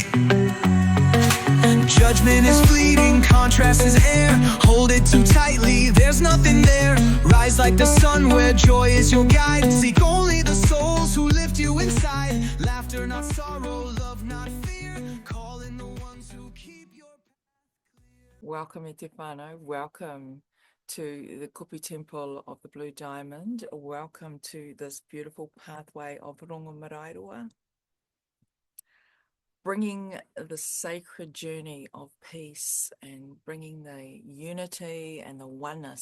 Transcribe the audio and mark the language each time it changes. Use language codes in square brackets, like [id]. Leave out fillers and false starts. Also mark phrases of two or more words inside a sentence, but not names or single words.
[en] Judgment is fleeting, contrast is air. Hold it too tightly, there's nothing there. Rise like the sun where joy is your guide. Seek only the souls who lift you inside. Laughter not sorrow, love not fear. Call in the ones who keep your path clear. Welcome, [mi] e te whānau. Welcome to the Kupi Temple of the Blue Diamond. Welcome to this beautiful pathway of Rongomarairoa, bringing the sacred journey of peace and bringing the unity and the oneness.